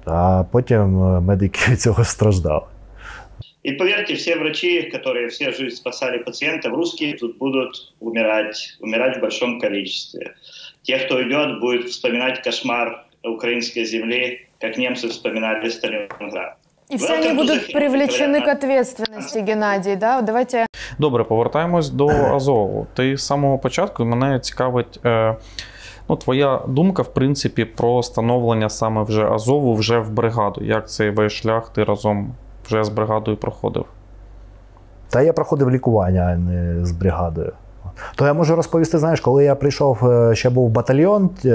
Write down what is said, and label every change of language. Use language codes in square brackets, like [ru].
[uk] А потім медики від цього страждали. [ru] И поверьте, все врачи, которые всю жизнь спасали пациентов, русские тут будут умирать в большом количестве. Те, кто идет, будет вспоминать кошмар украинской земли, как немцы вспоминали Сталинград. И все они будут привлечены к ответственности, Геннадій, да? Давайте... [uk] Добре, повертаємось до Азову. Ти з самого початку, мене цікавить твоя думка, в принципі, про становлення саме вже Азову вже в бригаду. Як цей весь шлях ти разом вже з бригадою проходив? Та я проходив лікування, а не з бригадою. То я можу розповісти, знаєш, коли я прийшов, ще був батальйон,